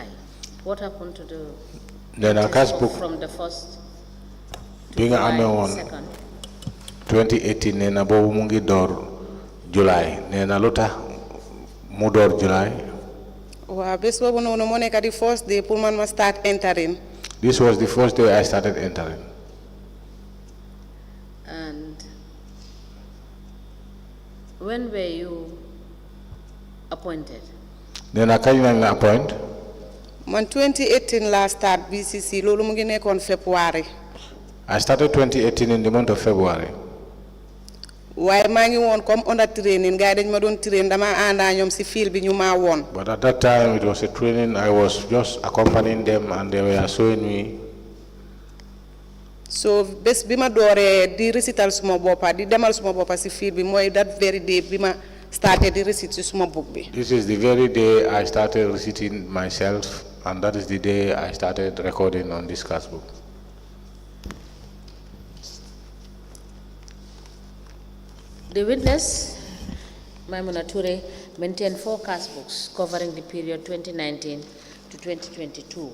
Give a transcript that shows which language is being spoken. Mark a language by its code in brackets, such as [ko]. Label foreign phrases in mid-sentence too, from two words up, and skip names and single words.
[en] What happened to the cash book from the 1st to being July on 2nd? [wo] 2018 nena bobu mungi door July nena lota mu door July. Wow, bés bobu nonu mo nekk [en] the first day [wo] pour man ma [en] start entering. This was the first day I started entering. And when were you appointed? [wo] Nena kañ lañ la appoint? Man 2018 [en] last start [wo] B.C.C. lolu mu ngi nekkoon February. [en] I started 2018 in the month of February. [wo] Waaye maa ngi woon comme [en] under training [wo] gars dañ ma doon train dama àndaa ñoom si field bi ñu maa woon. [en] But at that time it was a training. I was just accompanying them and they were showing me. [wo] So bés bi ma dooree di recital suma boppa di demal suma boppa si field bi mooy [en] that very day [wo] bi ma started di recite si suma book bi. [en] This is the very day I started reciting myself, and that is the day I started recording on this cash book. The witness, Maimuna Touray, maintained 4 cash books covering the period 2019 to 2022.